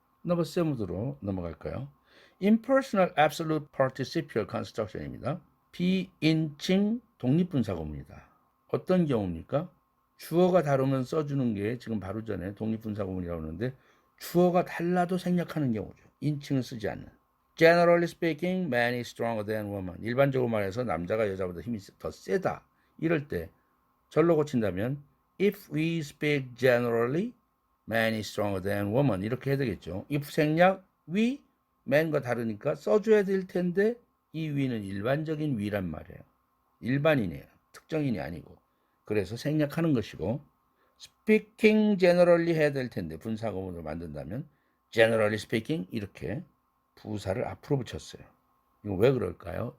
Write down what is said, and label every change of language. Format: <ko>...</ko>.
<ko>넘버 7으로 넘어갈까요? Impersonal Absolute Participial Construction입니다. 비인칭 독립분사구문이다. 어떤 경우입니까? 주어가 다르면 써주는 게 지금 바로 전에 독립분사구문이라고 하는데 주어가 달라도 생략하는 경우죠. 인칭을 쓰지 않는.</ko> <en>Generally speaking, man is stronger than woman.</en> <ko>일반적으로 말해서 남자가 여자보다 힘이 더 세다. 이럴 때 절로 고친다면</ko> <en>if we speak generally, man is stronger than woman.</en> <ko>이렇게 해야 되겠죠. if 생략 we, man과 다르니까 써줘야 될 텐데 이 we는 일반적인 we란 말이에요. 일반인이에요. 특정인이 아니고. 그래서 생략하는 것이고</ko> <en>speaking generally</en> <ko>해야 될 텐데 분사구문을 만든다면</ko> <en>generally speaking</en> <ko>이렇게 부사를 앞으로 붙였어요. 이거 왜 그럴까요?</ko>